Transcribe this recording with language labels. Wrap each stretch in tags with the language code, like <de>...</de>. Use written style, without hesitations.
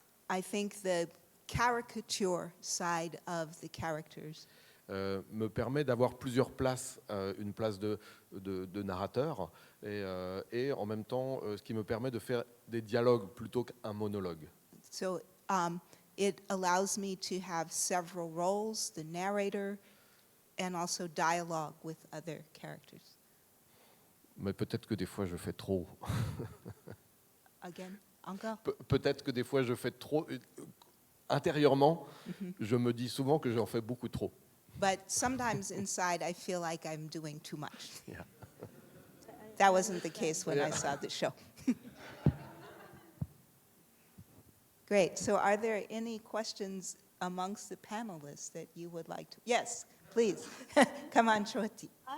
<en>I think the caricature side of the characters</en> <fr>me permet d'avoir plusieurs places, une place de narrateur et en même temps ce qui me permet de faire des dialogues plutôt qu'un monologue.</fr> <en>So it allows me to have several roles, the narrator, and also dialogue with other characters.</en> <fr>Mais peut-être que des fois je fais trop.</fr> <en>Again, encore?</en> <fr>Peut-être que des fois je fais trop. Intérieurement, je me dis souvent que j'en fais beaucoup trop.</fr> <en>But sometimes inside I feel like I'm doing too much. Yeah. That wasn't the case when I saw the show. Great. So are there any questions amongst the panelists that you would like to? Yes, please. Come on, Choiti.</en>